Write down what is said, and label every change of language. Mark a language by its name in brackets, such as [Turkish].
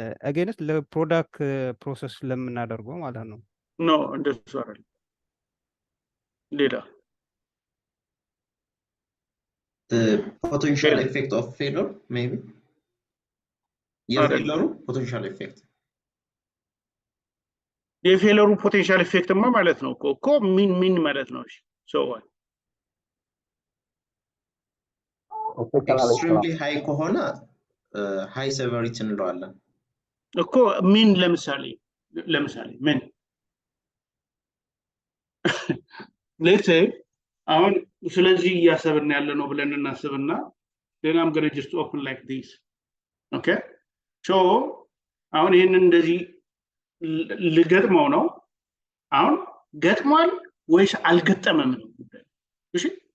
[Amharic] against ለፕሮዳክት ፕሮሰስ ለምናደርገው ማለት ነው no እንደሱ አይደለም ሌላ [English] the potential effect of failure maybe [Amharic] የፌለሩ [English] potential effect [Amharic] የፌለሩ [English] potential effect [Amharic] ማለት ነው እኮ ምን ማለት ነው [English] so what extremely high [Amharic] ከሆነ [English] high severity [Amharic] እንለዋለን እኮ ምን ለምሳሌ ምን [English] let's say [Amharic] አሁን ስለዚህ ያሰብን ያለ ነው ብለን እናስብና [English] then I'm going to just open like this okay [Amharic] so አሁን ይሄንን እንደዚህ ልገጥመው ነው አሁን ገጥሟል ወይስ አልገጠመም ነው እሺ